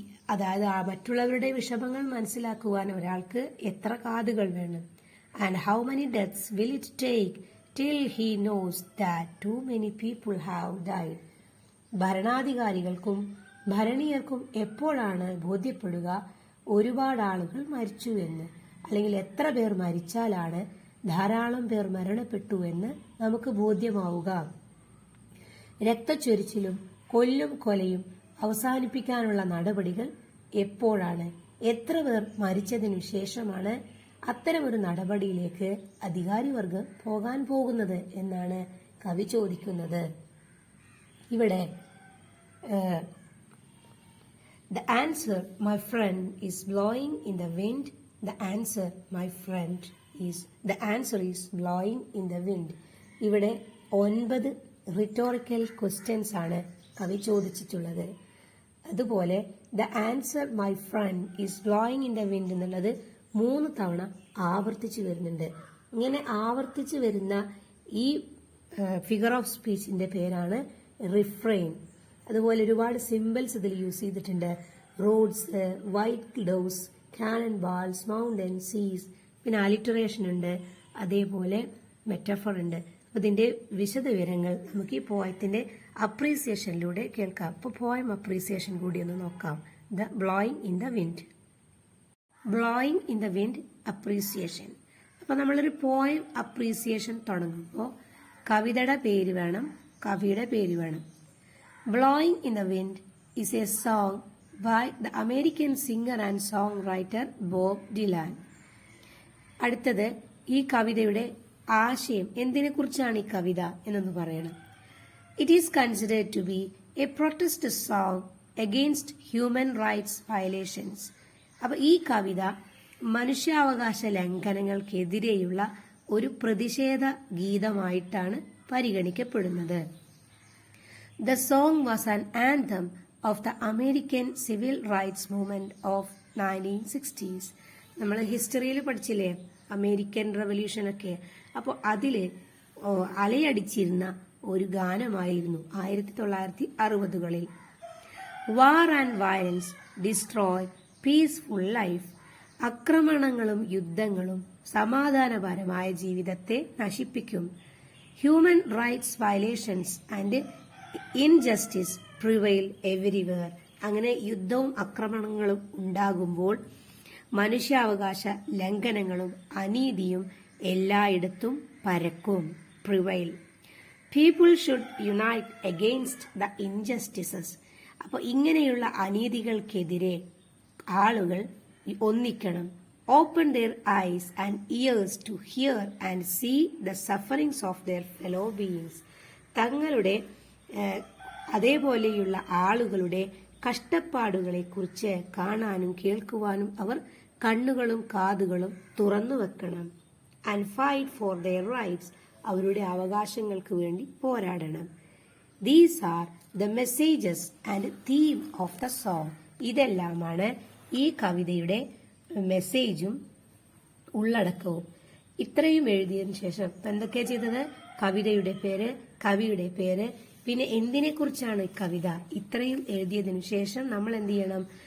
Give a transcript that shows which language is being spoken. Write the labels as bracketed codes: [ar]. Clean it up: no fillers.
[ml] അതായത് മറ്റുള്ളവരുടെ വിഷമങ്ങൾ മനസ്സിലാക്കുവാൻ ഒരാൾക്ക് എത്ര കാതുകൾ വേണം? [en] And how many deaths will it take till he knows that too many people have died? [ml] ഭരണാധികാരികൾക്കും ഭരണീയർക്കും എപ്പോഴാണ് ബോധ്യപ്പെടുക ഒരുപാട് ആളുകൾ മരിച്ചു എന്ന്? അല്ലെങ്കിൽ എത്ര പേർ മരിച്ചാലാണ് ധാരാളം പേർ മരണപ്പെട്ടു എന്ന് നമുക്ക് ബോധ്യമാവുക? രക്തച്ചൊരിച്ചിലും കൊല്ലും കൊലയും അവസാനിപ്പിക്കാനുള്ള നടപടികൾ എപ്പോഴാണ്? എത്ര പേർ മരിച്ചതിനു ശേഷമാണ് അത്തരമൊരു നടപടിയിലേക്ക് അധികാരിവർഗം പോകാൻ പോകുന്നത് എന്നാണ് കവി ചോദിക്കുന്നത്. [en] ഇവിടെ The answer, my friend, is blowing in the wind. The answer, my friend, the answer is blowing in the wind. [ml] ഇവിടെ 9 റിറ്റോറിക്കൽ ക്വസ്റ്റ്യൻസ് ആണ് കവി ചോദിച്ചിട്ടുള്ളത്. അതുപോലെ [en] the answer, my friend, is blowing in the wind [ml] എന്നുള്ളത് 3 തവണ ആവർത്തിച്ചു വരുന്നുണ്ട്. ഇങ്ങനെ ആവർത്തിച്ചു വരുന്ന ഈ ഫിഗർ ഓഫ് സ്പീച്ചിന്റെ പേരാണ് റിഫ്രെയിൻ. അതുപോലെ ഒരുപാട് സിമ്പിൾസ് ഇതിൽ യൂസ് ചെയ്തിട്ടുണ്ട്. Roads, white clouds, Canon balls, mountain, സീസ്, പിന്നെ അലിറ്ററേഷൻ ഉണ്ട്, അതേപോലെ മെറ്റഫർ ഉണ്ട്. അപ്പൊ ഇതിന്റെ വിശദവിവരങ്ങൾ നമുക്ക് ഈ പോയത്തിന്റെ അപ്രീസിയേഷനിലൂടെ കേൾക്കാം. അപ്പോൾ പോയം അപ്രീസിയേഷൻ കൂടി ഒന്ന് നോക്കാം. The blowing in the wind. Blowing in the wind appreciation. അപ്പൊ നമ്മളൊരു പോയം അപ്രീസിയേഷൻ തുടങ്ങുമ്പോൾ കവിതയുടെ പേര് വേണം, കവിയുടെ പേര് വേണം. [en] Blowing in the Wind is a song by the American singer and songwriter Bob Dylan. [ml] അടുത്തത് ഈ കവിതയുടെ ആശയം, എന്തിനെക്കുറിച്ചാണ് ഈ കവിത എന്നൊന്ന് പറയണം. [en] It is considered to be a protest song against human rights violations. [ml] അപ്പോൾ ഈ കവിത മനുഷ്യാവകാശ ലംഘനങ്ങൾക്കെതിരെയുള്ള ഒരു പ്രതിഷേധ ഗീതമായിട്ടാണ് പരിഗണിക്കപ്പെടുന്നത്. [en] The song was an anthem of the American civil rights movement of 1960s. [ml] നമ്മൾ ഹിസ്റ്ററിയിൽ പഠിച്ചില്ലേ അമേരിക്കൻ റവല്യൂഷനൊക്കെ. അപ്പോൾ അതില് അലയടിച്ചിരുന്ന ഒരു ഗാനമായിരുന്നു 1960കളിൽ. [en] War and violence destroy peaceful life. [ml] ആക്രമണങ്ങളും യുദ്ധങ്ങളും സമാധാനപരമായ ജീവിതത്തെ നശിപ്പിക്കും. [en] Human rights violations and injustice prevail everywhere. [ml] അങ്ങനെ യുദ്ധവും ആക്രമണങ്ങളും ഉണ്ടാകുമ്പോൾ മനുഷ്യാവകാശ ലംഘനങ്ങളും അനീതിയും എല്ലായിടത്തും പരക്കും. Prevail. [en] People should unite against the injustices. [ml] അപ്പോൾ ഇങ്ങനെയുള്ള അനീതികൾക്കെതിരെ ആളുകൾ ഒന്നിക്കണം. [en] Open their eyes and ears to hear and see the sufferings of their fellow beings. [ml] തങ്ങളുടെ അതേപോലെയുള്ള ആളുകളുടെ കഷ്ടപ്പാടുകളെ കുറിച്ച് കാണാനും കേൾക്കുവാനും അവർ കണ്ണുകളും കാതുകളും തുറന്നു വെക്കണം. [en] And fight for their rights. [ml] അവരുടെ അവകാശങ്ങൾക്ക് വേണ്ടി പോരാടണം. [en] These are the messages and theme of the song. [ml] ഇതെല്ലാമാണ് ഈ കവിതയുടെ മെസ്സേജും ഉള്ളടക്കവും. ഇത്രയും എഴുതിയതിനു ശേഷം എന്തൊക്കെയാ ചെയ്തത്? കവിതയുടെ പേര്, കവിയുടെ പേര്, പിന്നെ എന്തിനെ കുറിച്ചാണ് കവിത, ഇത്രയും എഴുതിയതിനു ശേഷം നമ്മൾ എന്ത് ചെയ്യണം?